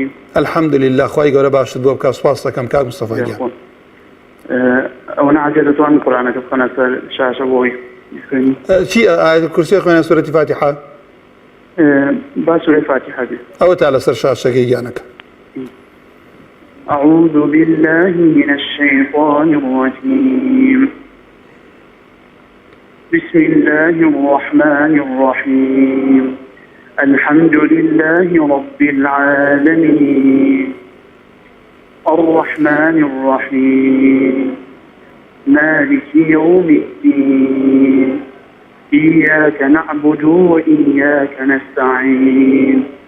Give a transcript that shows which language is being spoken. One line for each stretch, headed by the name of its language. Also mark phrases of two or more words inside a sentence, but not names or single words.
Central Kurdish: الحەمدولله خوای گەورە باشت بۆ بکات سوپاس دەکەم کاک مستەفا گیان ئەوە نەعەجێ دەتوانن قورئانەکە بخەنە سەر شاشە بۆی بخوێنی چی ئایەتە کورسیە خوێنە سورەتی فاتحە با سورەی فاتحە بێ ئەوە تا لەسەر شاشەکەی گیانەکە
Arabic: أعوذ بالله من الشيطان الرجيم بسم الله الرحمن الرحيم الحمد لله رب العالمين الرحمن الرحيم مالك يوم الدين إياك نعبد وإياك نستعين